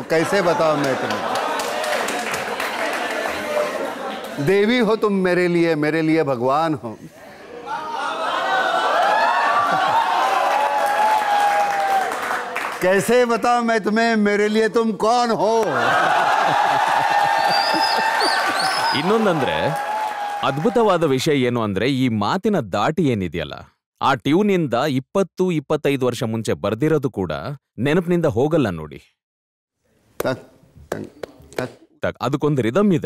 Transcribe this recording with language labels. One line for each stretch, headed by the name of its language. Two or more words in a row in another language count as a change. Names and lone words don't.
Hindi: कैसे बताऊं मैं तुम्हें, देवी हो तुम मेरे लिए भगवान हो। कैसे बताऊं मैं तुम्हें, मेरे लिए तुम कौन हो?
Kannada: ಇನ್ನೊಂದಂದ್ರೆ ಅದ್ಭುತವಾದ ವಿಷಯ ಏನು ಅಂದ್ರೆ, ಈ ಮಾತಿನ ದಾಟಿ ಏನಿದೆಯಲ್ಲ, ಆ ಟ್ಯೂನಿಂದ 20-25 ವರ್ಷ ಮುಂಚೆ ಬರ್ದಿರೋದು ಕೂಡ ನೆನಪಿನಿಂದ ಹೋಗಲ್ಲ ನೋಡಿ. ಅದಕ್ಕೊಂದು ರಿದಮ್ ಇದೆ.